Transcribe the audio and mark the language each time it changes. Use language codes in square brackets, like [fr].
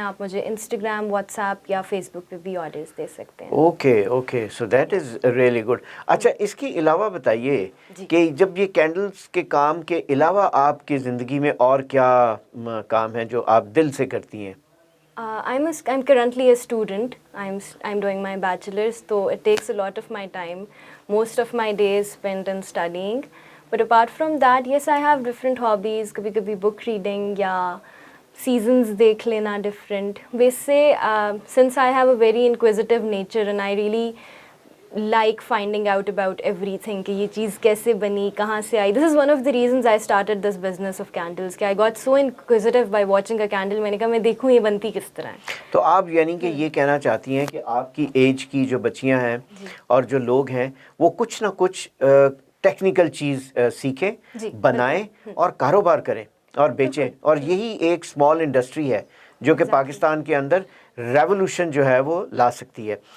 [ur] آپ مجھے Instagram, what's app یا فیس بک پہ بھی آرڈرز دے سکتے ہیں. [en] Okay, so that is really good. [ur] اچھا, اس کے علاوہ بتائیے کہ جب یہ کینڈلز کے کام کے علاوہ آپ کی زندگی میں اور کیا کام ہیں جو آپ دل سے کرتی ہیں؟ [en] I'm currently a student. I'm doing my bachelor's, so it takes a lot of my time. Most of my days spent in studying. But apart from that, yes, I have different hobbies. [ur] kabhi [en] book reading [ur] ya seasons dekh lena different. [en] ویسے since I have a very inquisitive nature and I really like finding out about everything [ur] کہ یہ چیز کیسے بنی, کہاں سے آئی. [en] This is one of the reasons I started this business of candles [ur] کہ [en] I got so inquisitive by watching a candle. [ur] میں نے کہا میں دیکھوں یہ بنتی کس طرح ہے. تو آپ یعنی کہ یہ کہنا چاہتی ہیں کہ آپ کی ایج کی جو بچیاں ہیں اور جو لوگ ہیں وہ کچھ نہ کچھ ٹیکنیکل چیز سیکھیں, بنائیں اور کاروبار کریں اور بیچیں, اور یہی ایک اسمال انڈسٹری ہے جو کہ پاکستان کے اندر ریولوشن جو ہے وہ لا سکتی ہے.